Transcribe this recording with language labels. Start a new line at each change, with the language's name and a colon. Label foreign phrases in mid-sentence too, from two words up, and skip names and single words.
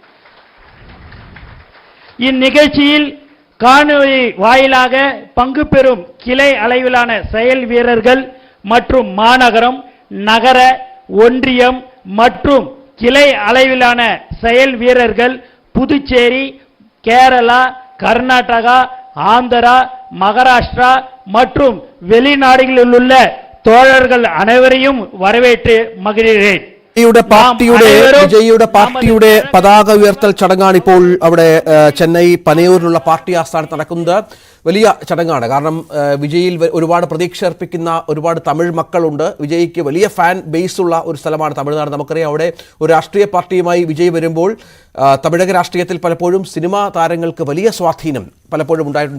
Tamil: இந்நிகழ்ச்சியில் காணொலி வாயிலாக பங்கு பெறும் கிளை அளவிலான செயல் வீரர்கள் மற்றும் மாநகரம், நகர, ஒன்றியம் மற்றும் கிளை அளவிலான செயல் வீரர்கள் புதுச்சேரி, கேரளா, கர்நாடகா, ஆந்திரா, மகாராஷ்டிரா மற்றும் வெளிநாடுகளில் உள்ள தோழர்கள் அனைவரையும் வரவேற்று മകിഴ്கிறேன்.
Malayalam: വിജയിയുടെ പാർട്ടിയുടെ പതാക ഉയർത്തൽ ചടങ്ങാണ് ഇപ്പോൾ അവിടെ ചെന്നൈ പനയൂരിലുള്ള പാർട്ടി ആസ്ഥാനത്ത് നടക്കുന്നത്. വലിയ ചടങ്ങാണ്. കാരണം വിജയിൽ ഒരുപാട് പ്രതീക്ഷ അർപ്പിക്കുന്ന ഒരുപാട് തമിഴ് മക്കളുണ്ട്. വിജയ്ക്ക് വലിയ ഫാൻ ബേസ് ഉള്ള ഒരു സ്ഥലമാണ് തമിഴ്നാട്. നമുക്കറിയാം, അവിടെ ഒരു രാഷ്ട്രീയ പാർട്ടിയുമായി വിജയ് വരുമ്പോൾ തമിഴക രാഷ്ട്രീയത്തിൽ പലപ്പോഴും സിനിമാ താരങ്ങൾക്ക് വലിയ സ്വാധീനം പലപ്പോഴും ഉണ്ടായിട്ടുണ്ട്.